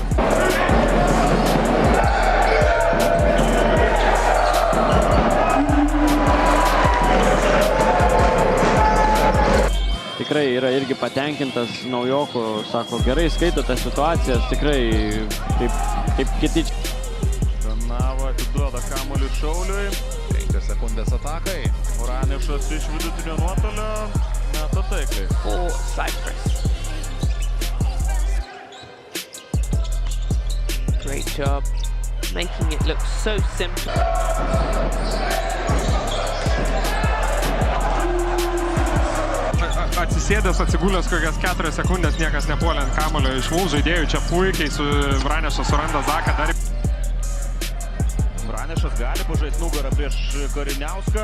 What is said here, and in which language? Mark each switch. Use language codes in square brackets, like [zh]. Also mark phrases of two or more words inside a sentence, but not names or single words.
[lt] Tikrai yra irgi patenkintas naujokų, sako, gerai skaito tas situacijas, tikrai taip kiti. Danava atiduoda kamuolį Šauliui. 5 sekundės atakai. Vranešas iš vidutinio nuotolio meta taikliai. [en] For Cyprus. Great job, making it look so simple. [lt] Atsisėdęs, atsigulęs kokias 4 sekundės, niekas nepuolė ant kamulio iš mūsų žaidėjų. Čia puikiai su Vranešas suranda Zaką. Vranešas gali pažaisti nugarą prieš Kariniauską.